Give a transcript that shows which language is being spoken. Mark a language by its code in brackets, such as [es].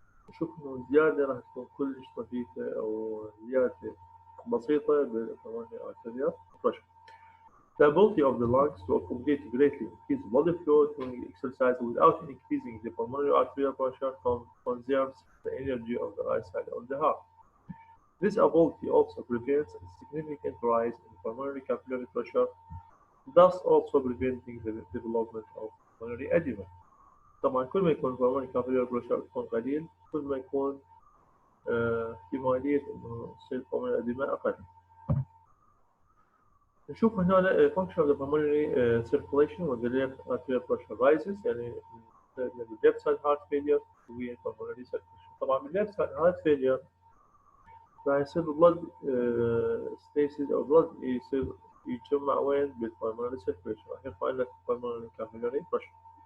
[ar] نشوف إنه الزيادة راح تكون كلش طفيفة أو زيادة بسيطة بالpulmonary arterial pressure. [en] The ability of the lungs to accommodate greatly increased blood flow during exercise without increasing the pulmonary arterial pressure conserves the energy of the right side of the heart. This ability also prevents a significant rise in pulmonary capillary pressure, thus also preventing the development of pulmonary edema. [ar] طبعا كل ما يكون pulmonary capillary pressure يكون قليل كل ما يكون احتمالية إنه يصير pulmonary edema أقل. نشوف هنا [en] function of the pulmonary circulation when the left arterial pressure rises، [ar] يعني [en] left side heart failure و pulmonary circulation. [ar] طبعا من left side heart failure راح يصير blood stasis أو blood يجمع وين بالpulmonary circulation راح يرفع لك pulmonary capillary pressure.